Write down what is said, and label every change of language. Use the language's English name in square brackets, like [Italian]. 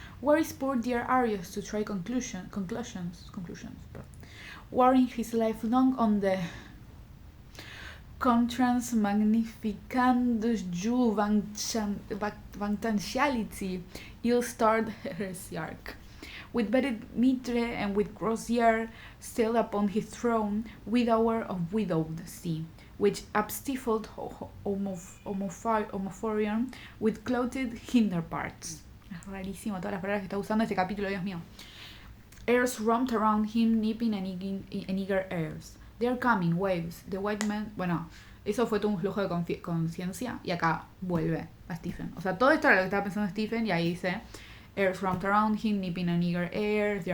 [English] Where is poor dear Arius to try conclusions, but warring his life long on the Contrans magnificandus juventantiality, ill-starred heresiarch. With bedded mitre and with crozier still upon his throne, widower of widowed sea, which abstifled homophorion with clothed hinder parts. [Spanish] Es rarísimo todas las palabras que está usando este capítulo, Dios mío. [English] Airs romped around him, nipping and eager airs. They are coming, waves. The white man... [Spanish] Bueno, eso fue todo un flujo de conciencia. Y acá vuelve a Stephen. O sea, todo esto era lo que estaba pensando Stephen. Y ahí dice... [English] Airs romped around him, nipping and eager airs.